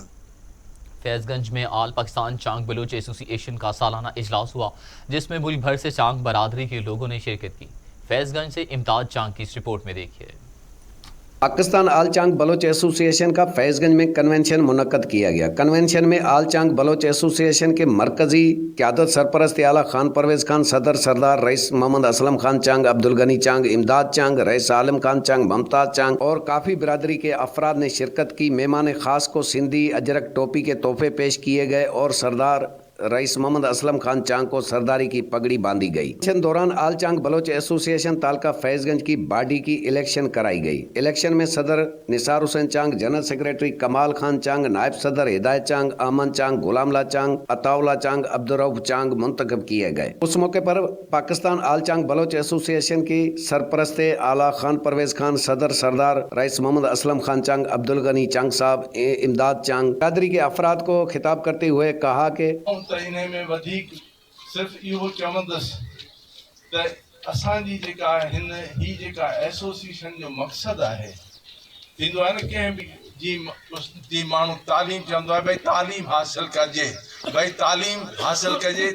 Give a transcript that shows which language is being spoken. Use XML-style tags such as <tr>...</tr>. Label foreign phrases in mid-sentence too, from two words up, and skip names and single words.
<ur>فیض گنج میں آل پاکستان چانگ بلوچ ایسوسی ایشن کا سالانہ اجلاس ہوا، جس میں ملک بھر سے چانگ برادری کے لوگوں نے شرکت کی. فیض گنج سے امتاز چانگ کی اس رپورٹ میں دیکھیے. پاکستان آل چانگ بلوچ ایسوسی ایشن کا فیض گنج میں کنونشن منعقد کیا گیا. کنونشن میں آل چانگ بلوچ ایسوسی ایشن کے مرکزی قیادت سرپرست اعلیٰ خان پرویز خان، صدر سردار رئیس محمد اسلم خان چانگ، عبدالغنی چانگ، امداد چانگ، رئیس عالم خان چانگ، ممتاز چانگ اور کافی برادری کے افراد نے شرکت کی. مہمان خاص کو سندھی اجرک ٹوپی کے تحفے پیش کیے گئے اور سردار رئیس محمد اسلم خان چانگ کو سرداری کی پگڑی باندھی گئی. الیکشن دوران آل چانگ بلوچ ایسوسی ایشن تعلقہ فیض گنج کی باڈی کی الیکشن کرائی گئی. الیکشن میں صدر نثار حسین چانگ، جنرل سیکرٹری کمال خان چانگ، نائب صدر ہدایت چانگ، امن چانگ، غلاملا چانگ، عطاءاللہ چانگ، عبدالرؤف چانگ منتخب کیے گئے. اس موقع پر پاکستان آل چانگ بلوچ ایسوسی ایشن کی سرپرست اعلیٰ خان پرویز خان، صدر سردار رئیس محمد اسلم خان چانگ، عبدالغنی چانگ صاحب، امداد چانگ برادری کے افراد کو خطاب کرتے ہوئے کہا کہ</ur> <sd>इन में वधीक सिर्फ़ इहो चवंदसि त असांजी जेका हिन ही जेका एसोसिएशन जो मक़सदु आहे, थींदो आहे न कंहिं बि जी माण्हू तालीम चवंदो आहे, भई तालीम हासिल कजे, भई तालीम हासिल कजे।</sd>